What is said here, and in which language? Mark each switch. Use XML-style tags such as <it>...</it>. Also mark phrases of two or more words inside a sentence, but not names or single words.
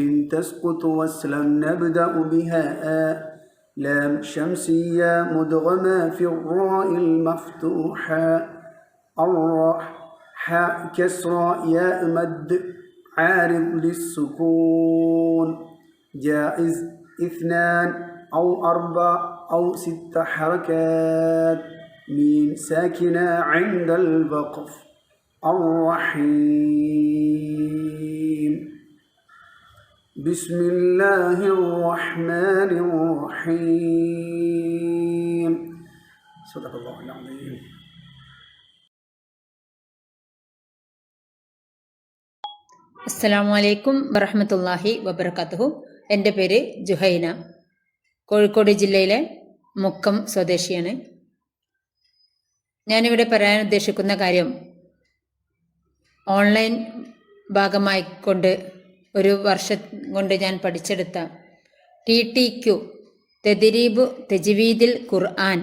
<ar>تسقط وصلا نبدأ بها لام شمسية مدغمة في الراء المفتوحة الراء حاء كسرى ياء مد عارض للسكون جائز 2 أو 4 أو 6 حركات ميم ساكنة عند الوقف الرحيم. بسم الله الرحمن الرحيم. صدق الله العظيم. السلام عليكم ورحمة الله وبركاته.</ar> <ml>എൻ്റെ പേര് ജുഹൈന, കോഴിക്കോട് ജില്ലയിലെ മുക്കം സ്വദേശിയാണ്. ഞാനിവിടെ പറയാൻ ഉദ്ദേശിക്കുന്ന കാര്യം, ഓൺലൈൻ ഭാഗമായിക്കൊണ്ട് ഒരു വർഷം കൊണ്ട് ഞാൻ പഠിച്ചെടുത്ത TTQ തെദ്രീബു തജ്വീദിൽ ഖുർആൻ.</ml>